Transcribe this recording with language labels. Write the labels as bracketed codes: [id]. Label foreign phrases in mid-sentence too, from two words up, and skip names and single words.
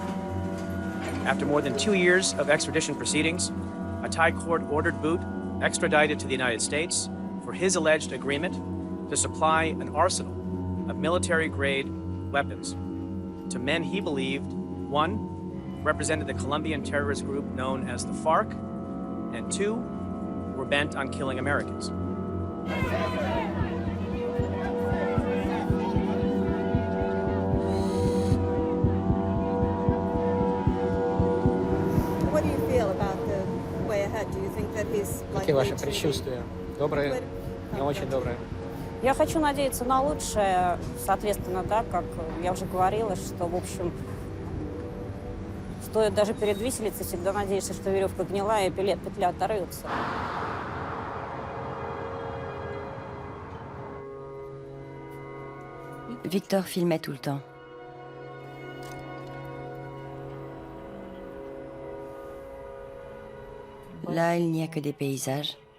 [en] After more than 2 years of extradition proceedings, a Thai court ordered Boot extradited to the United States for his alleged agreement to supply an arsenal of military-grade weapons to men he believed, one, represented the Colombian terrorist group known as the FARC, and two, were bent on killing Americans. What do you feel about the way ahead? Do you think that he's [ru] Какие ваши предчувствия? Добрые? Не очень добрые? Я хочу надеяться на лучшее, соответственно, да, как я уже говорила, что, в общем, стоит даже перед виселицей, всегда надеешься, что веревка гнилая и петля оторвется. [fr] Victor filmait tout le temps. Là, il n'y a que des paysages.